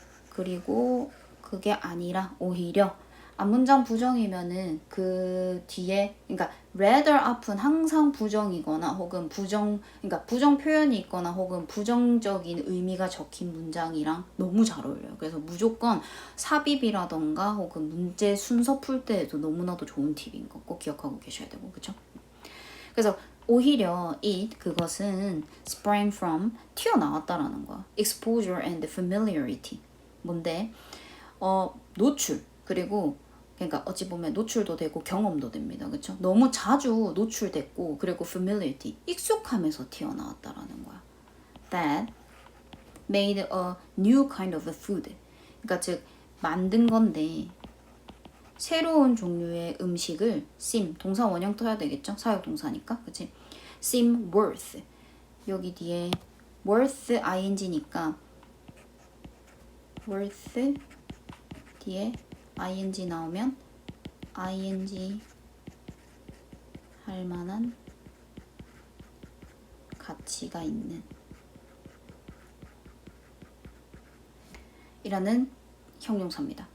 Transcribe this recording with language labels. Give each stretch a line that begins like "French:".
Korean: 그리고 그게 아니라 오히려 앞문장 부정이면은 그 뒤에 그러니까 rather 앞은 항상 부정이거나 혹은 그러니까 부정 표현이 있거나 혹은 부정적인 의미가 적힌 문장이랑 너무 잘 어울려요. 그래서 무조건 삽입이라던가 혹은 문제 순서 풀 때에도 너무나도 좋은 팁인 거 꼭 기억하고 계셔야 되고 그렇죠? 그래서 오히려 그것은
English: sprang from
Korean: 튀어나왔다라는 거야.
English: exposure and familiarity.
Korean: 뭔데? 노출 그리고 그러니까 어찌 보면 노출도 되고 경험도 됩니다. 그렇죠? 너무 자주 노출됐고 그리고 familiarity 익숙함에서 튀어나왔다라는 거야.
English: That made a new kind of food.
Korean: 그러니까 즉 만든 건데 새로운 종류의 음식을 seem 동사 원형 떠야 되겠죠? 사역 동사니까. 그치?
English: seem worth
Korean: 여기 뒤에 worth ing니까 worth 뒤에 ing 나오면 ing 할 만한 가치가 있는 이라는 형용사입니다.